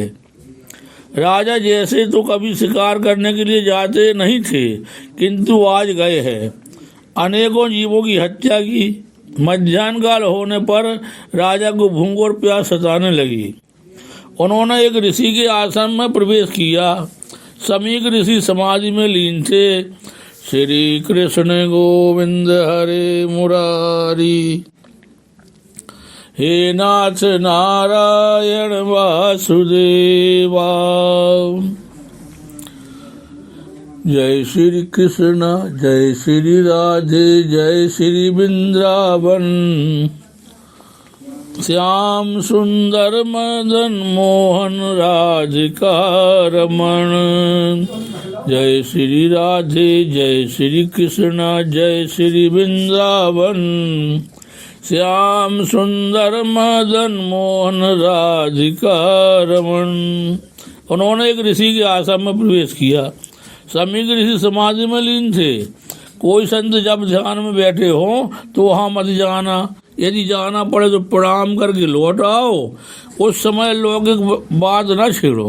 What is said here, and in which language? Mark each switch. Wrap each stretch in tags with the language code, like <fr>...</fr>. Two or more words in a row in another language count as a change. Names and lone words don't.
<hi>राजा जैसे तो कभी शिकार करने के लिए जाते नहीं थे, किंतु आज गए हैं। अनेकों जीवों की हत्या की। मध्याह्न काल होने पर राजा को भूख और प्यास सताने लगी। उन्होंने एक ऋषि के आश्रम में प्रवेश किया। समीक ऋषि समाधि में लीन थे। श्री कृष्ण गोविंद हरे मुरारी। हे नाथ नारायण वासुदेवा। जय श्री कृष्ण जय श्री राधे जय श्री वृंदावन। श्याम सुंदर मदन मोहन राधिका रमण। जय श्री राधे जय श्री कृष्ण जय श्री वृंदावन। श्याम सुंदर मदन मोहन राधिका रमण। उन्होंने एक ऋषि के आश्रम में प्रवेश किया। समीक ऋषि समाधि में लीन थे। कोई संत जब ध्यान में बैठे हों तो वहां मत जाना, यदि जाना पड़े तो प्रणाम करके लौट आओ। उस समय लौकिक बात न छेड़ो।</hi>